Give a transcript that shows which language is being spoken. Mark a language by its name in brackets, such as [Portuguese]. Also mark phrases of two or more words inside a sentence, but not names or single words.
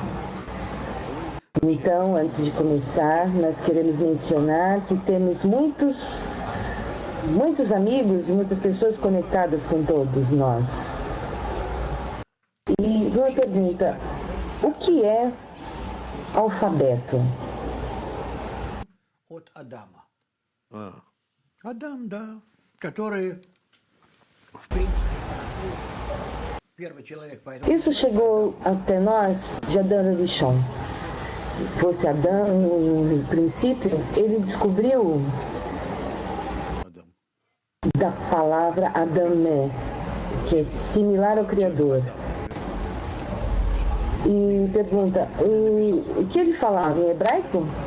[Portuguese] Então, antes de começar, nós queremos mencionar que temos muitos amigos e muitas pessoas conectadas com todos nós. E uma pergunta, o que é alfabeto? [Russian] От Адама. Адам, да, который, в принципе, первый человек по этому... [Portuguese] Isso chegou até nós de Adão Rishon. Fosse Adão, no princípio, ele descobriu da palavra Adamé, que é similar ao Criador. E pergunta, o que ele falava em hebraico?